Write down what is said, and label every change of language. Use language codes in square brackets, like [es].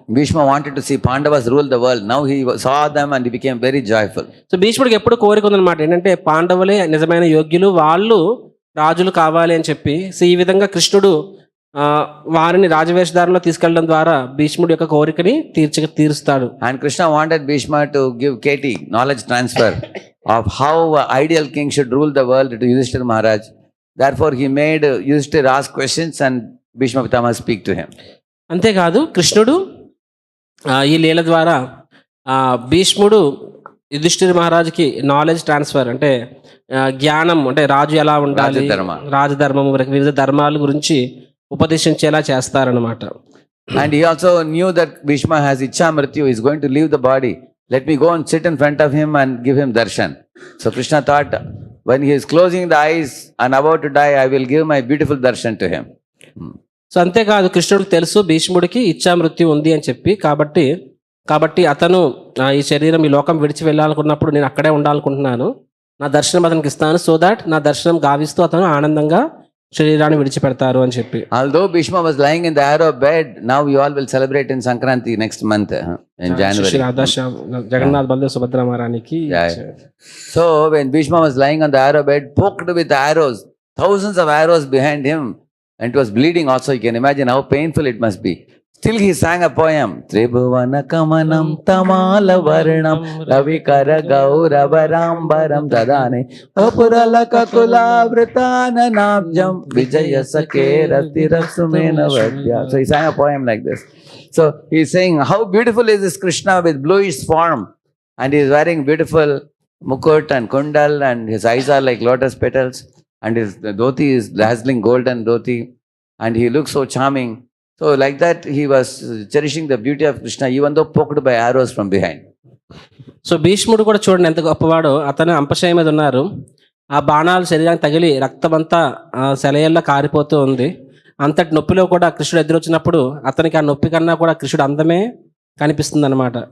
[en] Bhishma wanted to see Pandavas rule the world. Now he saw them and he became very joyful. [te] So భీష్ముడికి ఎప్పుడు కోరిక ఉందన్నమాట, ఏంటంటే పాండవులే నిజమైన యోగ్యులు, వాళ్ళు రాజులు కావాలి అని చెప్పి. సో ఈ విధంగా కృష్ణుడు వారిని రాజవేషధారంలో తీసుకెళ్లడం ద్వారా భీష్ముడి యొక్క కోరికని తీరుస్తాడు. [en] And Krishna wanted Bhishma to give KT, knowledge transfer of how an ideal king should rule the world, to Yudhishthira Maharaj. Therefore he made Yudhishthira ask questions and Bhishma Pitamaha speak to him. [te] అంతేకాదు కృష్ణుడు ఈ లీల ద్వారా భీష్ముడు యుధిష్ఠిర మహారాజుకి knowledge transfer అంటే జ్ఞానం, అంటే రాజు ఎలా ఉండాలి, రాజధర్మము, వివిధ ధర్మాల గురించి ఉపదేశించేలా చేస్తారనమాట. [en] And he also knew that Bhishma has Ichha Mrityu, is going to leave the body. Let me go and sit in front of him and give him darshan. So Krishna thought, when he is closing the eyes and about to die, I will give my beautiful darshan to him. [te] So అంతేకాదు కృష్ణుడికి తెలుసు భీష్ముడికి ఇచ్చా మృత్యు ఉంది అని చెప్పి, కాబట్టి అతను ఈ శరీరం ఈ లోకం విడిచి వెళ్ళాలనుకున్నప్పుడు నేను అక్కడే ఉండాలనుకుంటున్నాను, నా దర్శనం అతనికి ఇస్తాను, సో దాట్ నా దర్శనం గావిస్తూ అతను ఆనందంగా శరీరాన్ని విడిచిపెడతారు అని చెప్పి. [en] Although Bhishma was lying in the arrow bed, now you all will celebrate in Sankranti next month in January. Radheshyam, Jagannath Baldev Subhadra Maharaniki. So when Bhishma was lying on the arrow bed, poked with arrows, thousands of arrows behind him, and it was bleeding also, you can imagine how painful it must be. Still he sang a poem, [sa] Tribhuvana Kamanam Tamala Varnam Ravikara Gauravarambaram Dadane Apuralaka Kula Vritana Nabjam Vijaya Sakera Tirasumena Vadya. [en] So he sang a poem like this. So he is saying, how beautiful is this Krishna with bluish form, and he is wearing beautiful mukut and kundal, and his eyes are like lotus petals, and his dhoti is dazzling golden dhoti, and he looks so charming. So like that he was cherishing the beauty of Krishna even though poked by arrows from behind. [te] So భీష్ముడు కూడా చూడండి ఎంత గొప్పవాడో. అతను అంపశయ్య మీద ఉన్నారు, ఆ బాణాలు శరీరానికి తగిలి రక్తమంతా సెలయేళ్ళ కారిపోతూ ఉంది. అంతటి నొప్పిలో కూడా కృష్ణుడు ఎదురొచ్చినప్పుడు అతనికి ఆ నొప్పి కన్నా కూడా కృష్ణుడు అందమే కనిపిస్తుంది అనమాట.